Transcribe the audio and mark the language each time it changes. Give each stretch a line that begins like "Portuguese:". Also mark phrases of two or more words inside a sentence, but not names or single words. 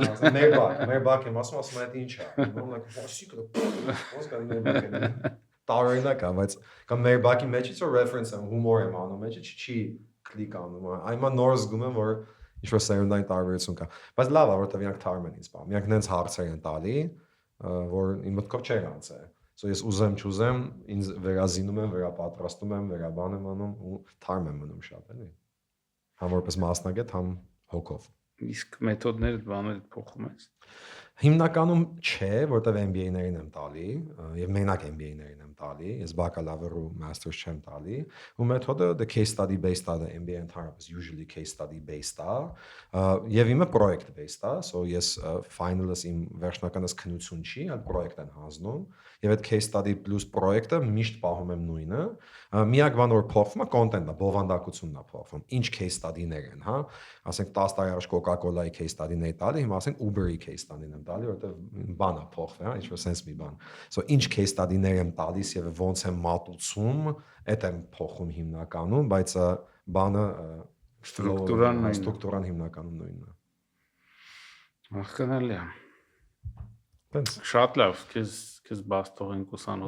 Armenian: մեր բակ եմ ասում այդ ինչ է ոնց ոչիկը ոնց կան մեր բակը տարօրինակ է բայց կամ մեր բակի մեջից որ reference եմ հումոր եմ անում մեջը չի կլիկ անում այնքան նոր զգում եմ որ ինչ որ սերունդային տարբերություն կա բայց լավ է որտեղ իրանք թարմ են ինձ բան իրանք նենց հարցեր են տալի որ իմ մտքով չէր անցել so ես ուզեմ չուզեմ ինձ վերազինում եմ վերապատրաստում եմ վերաբան եմ անում ու թարմ եմ մնում շատ էլի համ որպես մասնագետ համ հոգով իսկ մեթոդները բաները փոխում ես հիմնականում չէ որտեղ MBA-ներին եմ տալի եւ մենակ MBA-ներին եմ տալի ես բակալավր ու masters չեմ տալի ու մեթոդը
English: the case study based
Armenian: է MBA ընդհանրապես
English: usually case study
Armenian: based է եւ իմը project based է so ես finalist իմ վերջնականս քննություն չի այլ project են հանձնում եւ այդ case
English: study plus project-ը
Armenian: միշտ պահում եմ նույնը միակ բանը որ փոխվում է content-ը բովանդակությունն է փոխվում ինչ
English: case study-ներ
Armenian: են հա ասենք 10 տարի առաջ Coca-Cola-ի
English: case study-ն
Armenian: էի տալի հիմա ասենք Uber-ի
English: case study-ն
Armenian: եմ տալի որովհետեւ բանը փոխվում է ինչ որ sense մի բան so ինչ
English: case study-ներ
Armenian: եմ տալիս եւ ոնց եմ մատուցում այդ եմ փոխում հիմնականում բայց բանը ստրուկտուրան հիմնականում նույնն է ախկանալի է շատ լավ քեզ բաստող ենք ուսանող